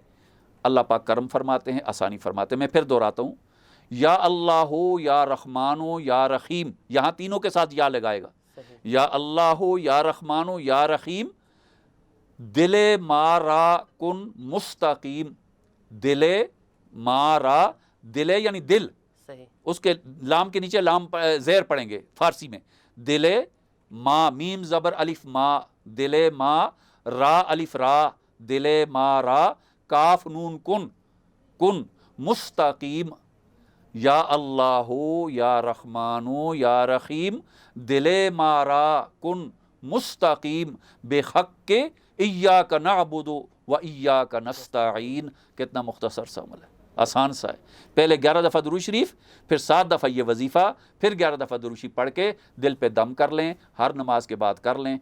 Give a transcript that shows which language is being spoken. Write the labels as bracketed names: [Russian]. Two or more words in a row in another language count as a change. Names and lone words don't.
[Urdu] اللہ پاک کرم فرماتے ہیں، آسانی فرماتے ہیں. میں پھر دہراتا ہوں، [Arabic] یا اللہ یا رحمان یا رحیم، [Urdu] یہاں تینوں کے ساتھ یا لگائے گا. [Arabic] یا اللہ یا رحمان یا رحیم. [Persian] دل مارا کن مستقیم. دل مارا، [Urdu] دل یعنی دل، صحیح. اس کے لام کے نیچے لام زیر پڑھیں گے فارسی میں. [Persian] دل ما، [Urdu] میم زبر الف ما، [Persian] دل ما، [Urdu] را الف را، [Persian] دل ما را، [Urdu] کاف نون کن، [Persian] کن مستقیم. [Arabic] یا اللہ یا رحمان یا رحیم. [Persian] دل مارا کن مستقیم بحق [Arabic] ایاک نعبد و ایاک نستعین. [Urdu] کتنا مختصر سا عمل ہے، آسان سا ہے. پہلے 11 دفعہ درود شریف، پھر 7 دفعہ یہ وظیفہ، پھر 11 دفعہ درود شریف پڑھ کے دل پہ دم کر لیں، ہر نماز کے بعد کر لیں.